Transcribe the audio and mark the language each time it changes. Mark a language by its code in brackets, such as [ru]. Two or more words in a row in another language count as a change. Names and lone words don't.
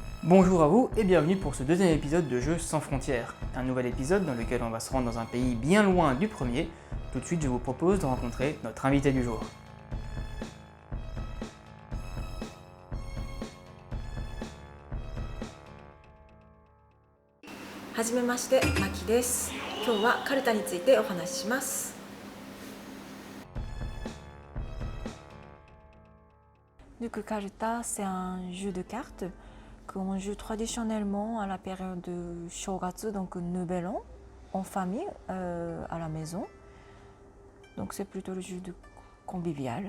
[fr] Bonjour à vous et bienvenue pour ce deuxième épisode de Jeux sans frontières. Un nouvel épisode dans lequel on va se rendre dans un pays bien loin du premier. Tout de suite, je vous propose de rencontrer notre invité du jour. [ja] はじめまして、Maki です. 今日はカルタについてお話しします。 [fr] Donc Karuta, c'est un jeu de cartes qu'on joue traditionnellement à la période de Shogatsu, donc Nouvel An, en famille, à la maison. Donc c'est plutôt le jeu de convivial.